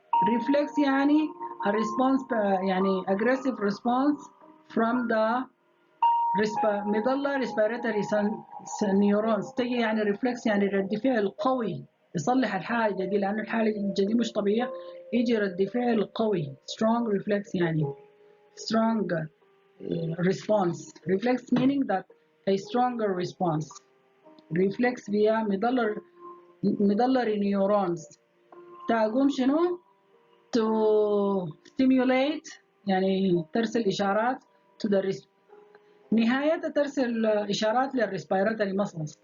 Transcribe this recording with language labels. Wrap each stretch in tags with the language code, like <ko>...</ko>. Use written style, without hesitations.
<en>reflex</en> <ar>يعني</ar> <en>a response يعني aggressive response from the medulla respiratory neurons.</en> <ar>تجي يعني reflex يعني رد فعل قوي يصلح الحاجة دي، لأنه الحاجة دي مش طبيعية، يجي رد فعل قوي.</ar> <en>strong reflex</en> <ar>يعني</ar> <en>strong response. reflex meaning that a stronger response. reflex via medullary neurons</en> <ar>تقوم شنو to stimulate يعني ترسل إشارات to the نهاية ترسل إشارات للريسبيراتوري مسلز.</ar>